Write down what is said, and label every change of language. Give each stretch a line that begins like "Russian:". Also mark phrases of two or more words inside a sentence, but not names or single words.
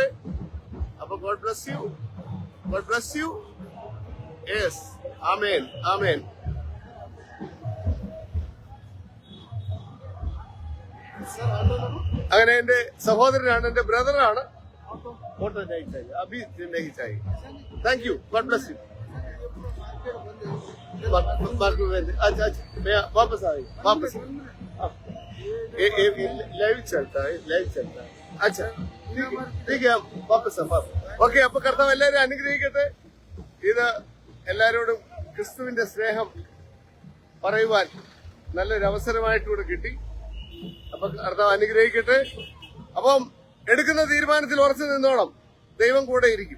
English: അപ്പൊ God bless you. Yes, amen, amen.
Malayalam: അങ്ങനെ എന്റെ സഹോദരനാണ്, എന്റെ ബ്രദറാണ്.
English: photo abhi thank you. God bless you.
Hindi: वापस लाइव चलता है. अच्छा ठीक है, वापस ഓക്കെ.
Malayalam: അപ്പൊ കർത്താവ് എല്ലാവരും അനുഗ്രഹിക്കട്ടെ. ഇത് എല്ലാരോടും ക്രിസ്തുവിന്റെ സ്നേഹം പറയുവാൻ നല്ലൊരു അവസരമായിട്ടൂടെ കിട്ടി. അപ്പൊ കർത്താവ് അനുഗ്രഹിക്കട്ടെ. അപ്പം എടുക്കുന്ന തീരുമാനത്തിൽ ഉറച്ചു നിന്നോണം, ദൈവം കൂടെ ഇരിക്കും.